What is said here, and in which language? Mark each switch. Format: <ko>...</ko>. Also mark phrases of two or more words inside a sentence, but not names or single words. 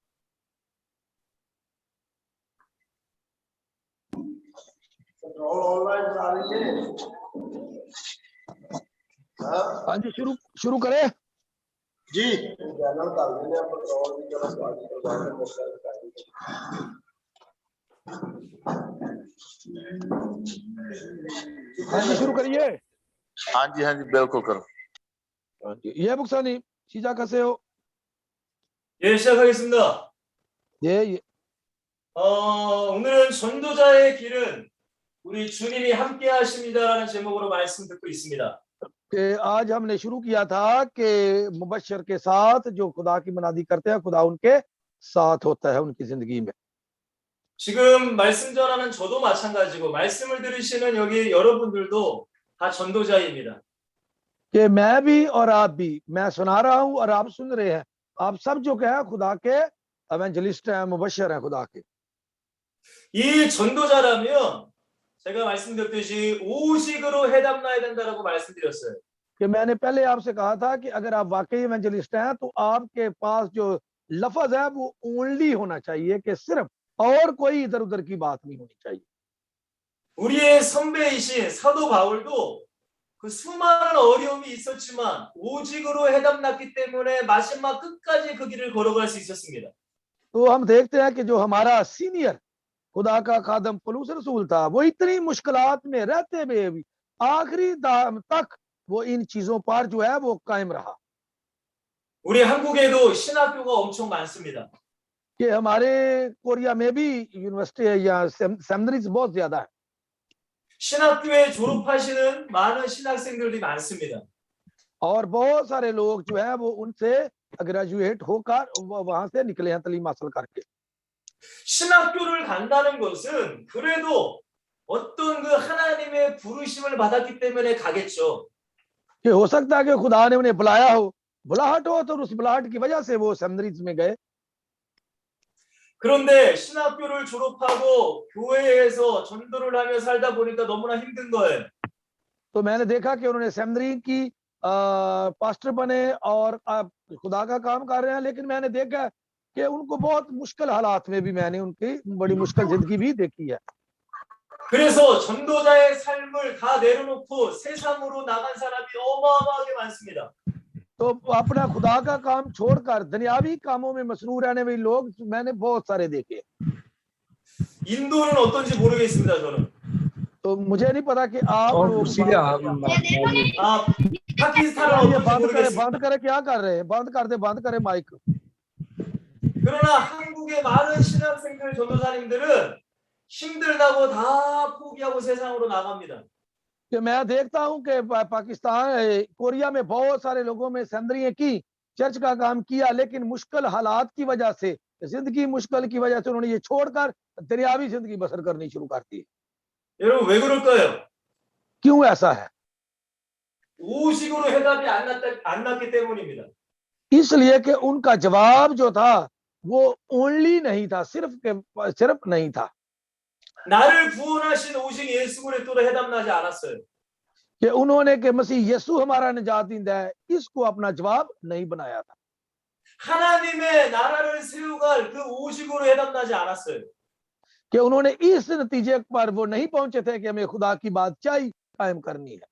<ur>ہاں جی، شروع کریں جی. ہاں جی، شروع کریے. ہاں جی بالکل کرو.</ur> <ko>예, 목사님 시작하세요. 예, 시작하겠습니다. 예. 오늘은 전도자의 길은 우리 주님이 함께 하십니다라는 제목으로 말씀 듣고 있습니다.</ko> <ur>کہ آج ہم نے شروع کیا تھا کہ مبشر کے ساتھ جو خدا کی منادی کرتے ہیں، خدا ان کے ساتھ ہوتا ہے ان کی زندگی میں.</ur> <ko>지금 말씀 전하는 저도 마찬가지고 말씀을 들으시는 여기 여러분들도 다 전도자입니다.</ko> <ur>کہ میں بھی اور آپ بھی، میں سنا رہا ہوں اور آپ سن رہے ہیں، آپ سب جو ہے خدا کے ایونجلسٹ ہیں، مبشر ہیں خدا کے.</ur> <ko>이 전도자라면 제가 말씀드렸듯이 오직으로 해답나야 된다라고 말씀드렸어요.</ko> <ur>کہ میں نے پہلے آپ سے کہا تھا کہ اگر آپ واقعی ایونجلسٹ ہیں تو آپ کے پاس جو لفظ ہے وہ اونلی ہونا چاہیے، کہ صرف اور کوئی ادھر ادھر کی بات نہیں ہونی چاہیے.</ur> <ko>우리의 선배이신 사도 바울도 그 수많은 어려움이 있었지만 오직으로 해답났기 때문에 마지막 끝까지 그 길을 걸어갈 수 있었습니다.</ko> <ur>تو ہم دیکھتے ہیں کہ جو ہمارا سینیئر خدا کا خادم پولس رسول تھا، وہ اتنی مشکلات میں رہتے ہوئے بھی آخری دام تک وہ ان چیزوں پر جو ہے وہ قائم رہا.</ur> <ko>우리 한국에도 신학교가 엄청 많습니다.</ko> <ur>کہ ہمارے کوریا میں بھی یونیورسٹی ہے یا سیمنریز بہت زیادہ ہے.</ur> <ko>신학교에 졸업하시는 많은 신학생들이 많습니다.</ko> <ur>اور بہت سارے لوگ جو ہے وہ ان سے گریجویٹ ہو کر وہاں سے نکلے ہیں تعلیم حاصل کر کے.</ur> <ko>신학교를 간다는 것은 그래도 어떤 그 하나님의 부르심을 받았기 때문에 가겠죠.</ko> <ur>کہ ہو سکتا ہے کہ خدا نے انہیں بلایا ہو، بلاہٹ ہو، تو اس بلاہٹ کی وجہ سے وہ سیمنریز میں گئے.</ur> <ko>그런데 신학교를 졸업하고 교회에서 전도를 하며 살다 보니까 너무나 힘든 거예요.</ko> <ur>تو میں نے دیکھا کہ انہوں نے سیمنری کی پاسٹر بنے اور خدا کا کام کر رہے ہیں، لیکن میں نے دیکھا کہ ان کو بہت مشکل حالات میں بھی میں نے ان کی بڑی مشکل زندگی بھی دیکھی ہے.</ur> <ko>그래서 전도자의 삶을 다 내려놓고 세상으로 나간 사람이 어마어마하게 많습니다.</ko> <ur>تو اپنا خدا کا کام چھوڑ کر دنیاوی کاموں میں مصروف رہنے والے لوگ میں نے بہت سارے دیکھے.</ur> <ko>인도는 어떤지 모르겠습니다. 저는.</ko> <ur>تو مجھے نہیں پتا کہ آپ</ur> <ko>파키스탄은 어떤지 모르겠습니다.</ko> <ur>بند کرے کیا کر رہے ہیں، بند کرے مائیک.</ur> <ko>그러나 한국의 많은 신학생들 전도사님들은 힘들다고 다 포기하고 세상으로 나갑니다.</ko> <ur>کہ میں دیکھتا ہوں کہ پاکستان کوریا میں بہت سارے لوگوں میں سیندریاں کی، چرچ کا کام کیا، لیکن مشکل حالات کی وجہ سے، زندگی مشکل کی وجہ سے انہوں نے یہ چھوڑ کر دنیاوی زندگی بسر کرنی شروع کر دی.</ur> <ko>여러분 왜 그럴까요?</ko> <ur>کیوں ایسا ہے?</ur> <ko>오직으로 해답이 안 났기 때문입니다.</ko> <ur>اس لیے کہ ان کا جواب جو تھا وہ اونلی نہیں تھا، صرف نہیں تھا.</ur> <ko>나를 구원하신 오직 예수 그리스도로 해답 나지 않았어요.</ko> <ur>کہ انہوں نے کہ مسیح یسوع ہمارا نجات دیندا ہے، اس کو اپنا جواب نہیں بنایا تھا.</ur> <ko>하나님의 나라를 세워갈 그 오직으로 해답 나지 않았어요.</ko> <ur>کہ انہوں نے اس نتیجے پر وہ نہیں پہنچے تھے کہ ہمیں خدا کی بادشاہی قائم کرنی ہے.</ur>